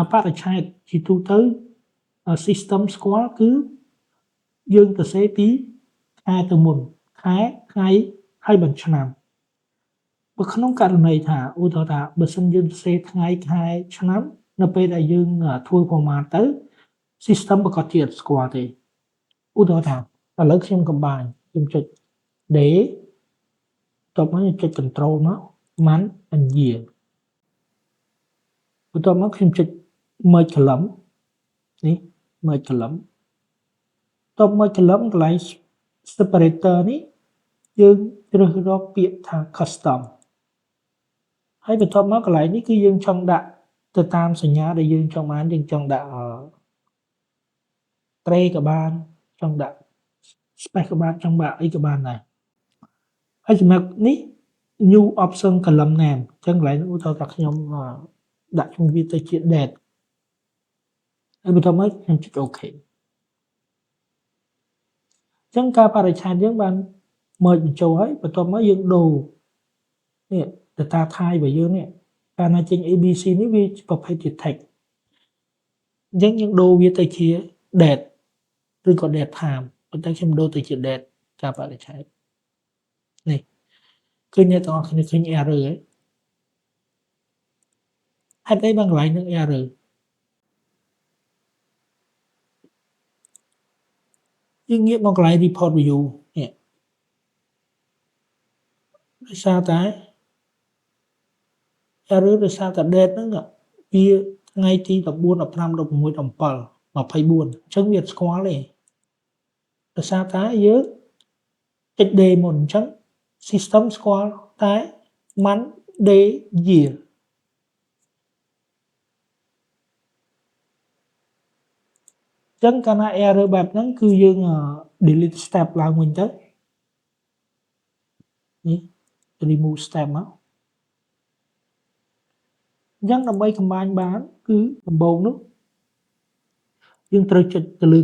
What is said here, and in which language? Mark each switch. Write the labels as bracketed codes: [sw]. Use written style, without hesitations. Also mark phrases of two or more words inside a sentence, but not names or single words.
[km] បរិច្ឆេទជាទូទៅ system ស្គាល់គឺយើងទៅសេពីខែទៅមុនខែថ្ងៃហើយបញ្ឆ្នាំបើក្នុងករណីថាឧទាហរណ៍ថាបើសិនយើងសរសេរថ្ងៃខែឆ្នាំនៅពេលដែលយើងធ្វើ format ទៅ system ប្រកាសជាអត់ស្គាល់ទេឧទាហរណ៍ថាឥឡូវខ្ញុំ combine ខ្ញុំចុច day បន្ទាប់មកខ្ញុំចុច control មក [en] month and year [km] បន្ទាប់មកខ្ញុំចុច [en] merge column [km] នេះ [en] merge column [km] បន្ទាប់ [en] merge column [km] កន្លែង separator នេះយើងជ្រើសរកពាក្យថា custom ហើយបន្ទាប់មកកន្លែងនេះគឺយើងចង់ដាក់ទៅតាមសញ្ញាដែលយើងចង់បានយើងចង់ដាក់ tray ក៏បានចង់ដាក់ space ក៏បានចង់ដាក់អីក៏បានដែរហើយសម្រាប់នេះ [en] new option column name [km] អញ្ចឹងកន្លែងនេះឧទាហរណ៍ថាខ្ញុំដាក់ឈ្មោះវាទៅជា date ហើយបន្ទាប់មកខ្ញុំចុច OK អ ញ្ចឹងកាលបរិច្ឆេទយើងបាន merge បញ្ចូលហើយបន្ទាប់មកយើងដូរនេះ [en] data type [km] របស់យើងនេះកាលណាចេញ ABC នេះវាប្រភេទជា text អញ្ចឹងយើងដូរវាទៅជា date ឬក៏ [en] date time [km] ប៉ុន្តែខ្ញុំដូរទៅជា date កាលបរិច្ឆេទនេះឃើញអ្នកទាំងអស់គ្នាឃើញ error ហ៎ហេតុអីបានកន្លែងនឹង error យើងងាកមកកន្លែង [en] report view [km] នេះ ដោយសារតែ error ដោយសារតែ date ហ្នឹងវាថ្ងៃទី14 15 16 17 24អញ្ចឹងវាអត់ស្គាល់ទេដោយសារតែយើងចុច day មុនអញ្ចឹង system ស្គាល់តែ [en] month day year [km] អញ្ចឹងកាលណា error បែបហ្នឹងគឺយើង [en] delete step [km] ឡើងវិញទៅ នេះ [en] remove step [km] មកអញ្ចឹងដើម្បី combine បានគឺដំបូងនោះយើងត្រូវចុចទៅលើ